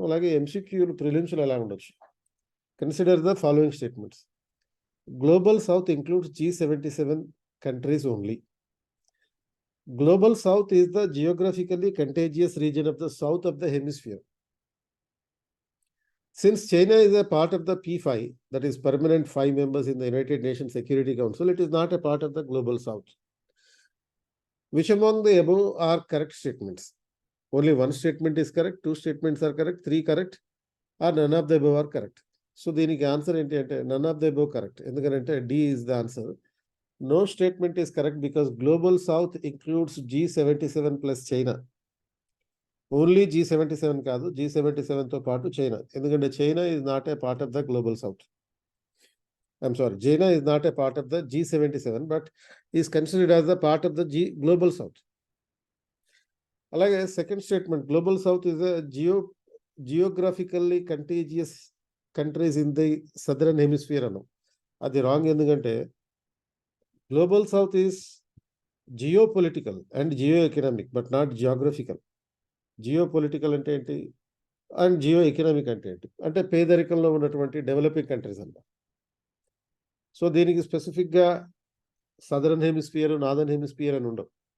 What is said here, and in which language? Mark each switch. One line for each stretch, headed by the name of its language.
Telugu: అలాగే MCQలు ప్రిలిమ్స్లో ఎలా ఉండొచ్చు?
English: Consider the following statements. Global south includes G77 countries only. Global south is the geographically contagious region of the south of the hemisphere. Since China is a part of the P5, that is permanent 5 members in the United Nations Security Council, it is not a part of the global south. Which among the above are correct statements? Only one statement is correct, 2 statements are correct, 3 correct, or none of the above are correct. So
Telugu: దీనికి answer ఏంటి అంటే
English: none of the above correct. ఎందుకంటే D is the answer. No statement is correct because global south includes G77 plus China.
Telugu: Only G77 కాదు, G77తో పాటు China. ఎందుకంటే
English: China is not a part of the global south. China is not a part of the G77, but is considered as the part of the global south.
Telugu: అలాగే second statement,
English: Global south is a geographically contiguous countries in the southern hemisphere అన్నాం.
Telugu: అది wrong.
English: ఎందుకంటే global south is geopolitical and geo economic but not geographical.
Telugu: Geopolitical అంటే ఏంటి and Jio economic అంటే ఏంటి? అంటే పేదరికంలో ఉన్నటువంటి డెవలపింగ్ కంట్రీస్ అన్నమాట. సో దీనికి స్పెసిఫిక్గా సదరన్ హెమిస్ఫియర్, నార్దర్న్ హెమిస్ఫియర్ అని ఉండవు.